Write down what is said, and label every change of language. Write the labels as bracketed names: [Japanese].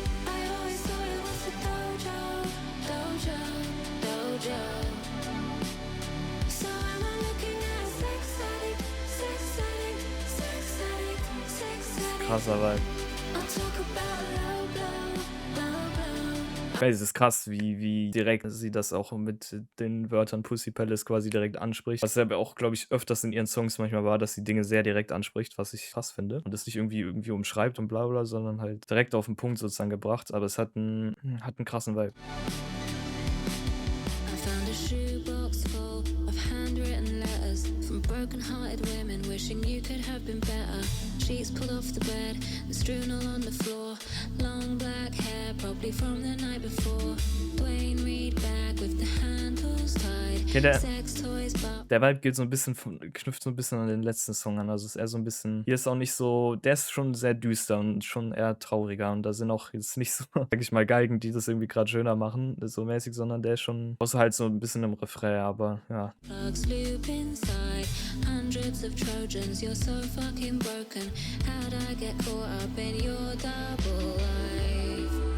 [English] I always thought it was a dojo, dojo, dojo. So am I looking at a sex addict, sex addict, sex addict, sex addict? [German] Krasser Vibe. [English] I'll talk about low blow, low blow. [German] Es ist krass, wie direkt sie das auch mit den Wörtern Pussy Palace quasi direkt anspricht. Was ja aber auch, glaube ich, öfters in ihren Songs manchmal war, dass sie Dinge sehr direkt anspricht, was ich krass finde. Und das nicht irgendwie umschreibt und bla bla, sondern halt direkt auf den Punkt sozusagen gebracht. Aber es hat einen krassen Vibe. [English] I found a shoebox full of handwritten letters from broken-hearted women wishing you could have been better. Sheets pulled off the bed and strewn all on the floor. Long black hair, probably from the night before. Dwayne Reed bag with the handles tied. Okay, Sex toys, but [German] der Vibe geht so ein bisschen knüpft so ein bisschen an den letzten Song an. Also ist eher so ein bisschen. Hier ist auch nicht so. Der ist schon sehr düster und schon eher trauriger. Und da sind auch jetzt nicht so, sag ich mal, Geigen, die das irgendwie gerade schöner machen, so mäßig, sondern der ist schon. Außer halt so ein bisschen im Refrain, aber ja. [English] plugs loop inside. Hundreds of Trojans, you're so fucking broken. How'd I get caught up in your double life?